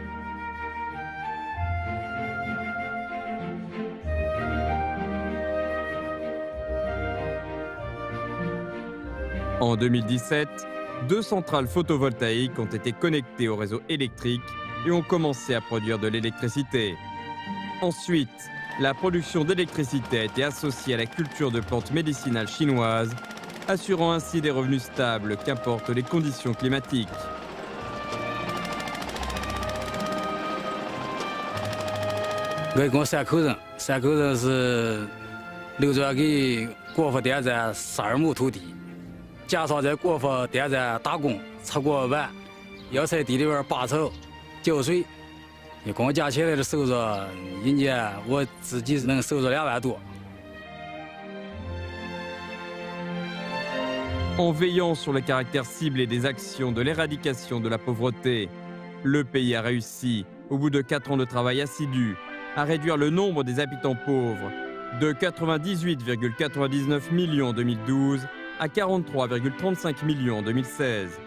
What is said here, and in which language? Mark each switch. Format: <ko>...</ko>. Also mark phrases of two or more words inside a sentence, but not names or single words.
<fr>En 2017, 2 centrales photovoltaïques ont été connectées au réseau électrique et ont commencé à produire de l'électricité. Ensuite, la production d'électricité a été associée à la culture de plantes médicinales chinoises, assurant ainsi des revenus stables qu'importent les conditions climatiques.</fr> <zh>我一共3口人，3口人是留着给国府店在12亩土地，加上在国府店在打工，吃过饭，要在地里边拔草、浇水，一共加起来的收入，一年我自己能收入2万多。</zh> <fr>En veillant sur le caractère ciblé des actions de l'éradication de la pauvreté, le pays a réussi, au bout de 4 ans de travail assidu, à réduire le nombre des habitants pauvres de 98,99 millions en 2012 à 43,35 millions en 2016.</fr>